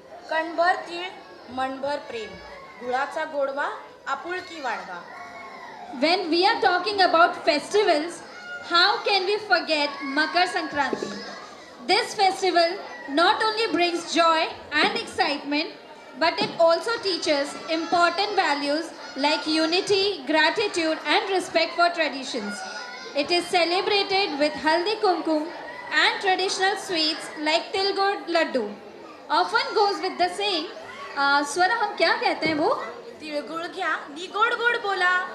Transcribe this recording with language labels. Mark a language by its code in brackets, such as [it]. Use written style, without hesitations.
[mr] कणभर तीळ मनभर प्रेम गुळाचा गोडवा आपुलकी वाढवा. [en] When we are talking about festivals, how can we forget Makar Sankranti? This festival not only brings joy and excitement, but it also teaches important values like unity, gratitude, and respect for traditions. It is celebrated with haldi kumkum and traditional sweets like tilgud laddu. Often goes with the saying, [hi] स्वरा हम क्या कहते हैं वो? [mr] तिळगुळ घ्या नी गोड गोड बोला.